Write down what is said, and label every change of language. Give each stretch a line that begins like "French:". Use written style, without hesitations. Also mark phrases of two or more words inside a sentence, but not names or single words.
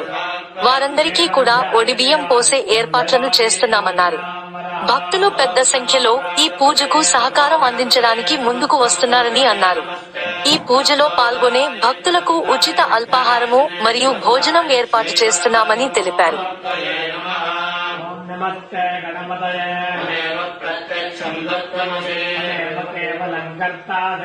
Telugu: వారందరికీ కూడా ఒడిబియ్యం పోసే ఏర్పాట్లను చేస్తున్నామన్నారు. భక్తులు పెద్ద సంఖ్యలో ఈ పూజకు సహకారం అందించడానికి ముందుకు వస్తున్నారని అన్నారు. ఈ పూజలో పాల్గొనే భక్తులకు ఉచిత అల్పాహారము మరియు భోజనం ఏర్పాటు చేస్తున్నామని తెలిపారు.
Sanskrit: नमस्ते गणपतये तमेव प्रत्यक्षं दत्तमसि तमेव केवलं कर्तासे